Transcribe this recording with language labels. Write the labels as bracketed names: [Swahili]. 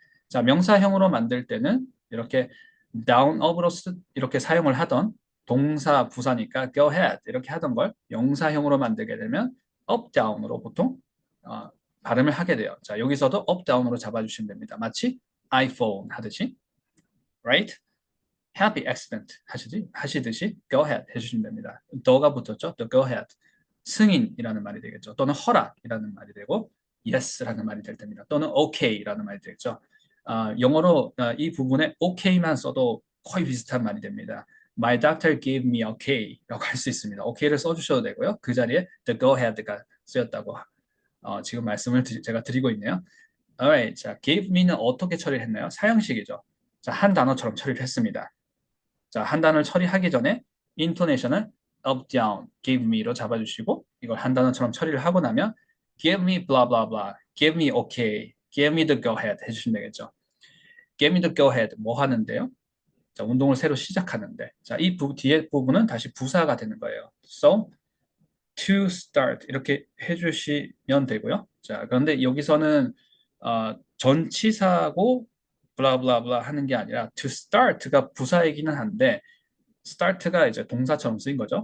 [Korean] 자, 명사형으로 만들 때는 이렇게 down up으로 이렇게 사용을 하던 동사 부사니까 go ahead 이렇게 하던 걸 명사형으로 만들게 되면 up down으로 보통 어, 발음을 하게 돼요. 자, 여기서도 up down으로 잡아주시면 됩니다. 마치 iPhone 하듯이 right? happy accident 하시듯이 go ahead 해주시면 됩니다. 더가 붙었죠? 또 go ahead. 승인이라는 말이 되겠죠. 또는 허락이라는 말이 되고 yes라는 말이 될 됩니다. 또는 okay라는 말이 되겠죠. 영어로 이 부분에 okay만 써도 거의 비슷한 말이 됩니다. [English] My doctor gave me okay라고 [Korean] 할 수 있습니다. okay를 써주셔도 되고요. 그 자리에 the go ahead가 쓰였다고 지금 말씀을 제가 드리고 있네요. Alright, 자, gave me는 어떻게 처리를 했나요? 사형식이죠. 자, 한 단어처럼 처리를 했습니다. 자, 한 단어를 처리하기 전에 intonation을 up, down, give me로 잡아주시고 이걸 한 단어처럼 처리를 하고 나면 give me blah blah blah, give me okay, [English] give me the go ahead [Korean] 해주시면 되겠죠. give me the go ahead 뭐 하는데요? 자, 운동을 새로 시작하는데 자, 이 뒤에 부분은 다시 부사가 되는 거예요. So, to start 이렇게 해주시면 되고요. 자, 그런데 여기서는 전치사고 블라블라블라 하는 게 아니라 to start가 부사이기는 한데 start가 이제 동사처럼 쓰인 거죠.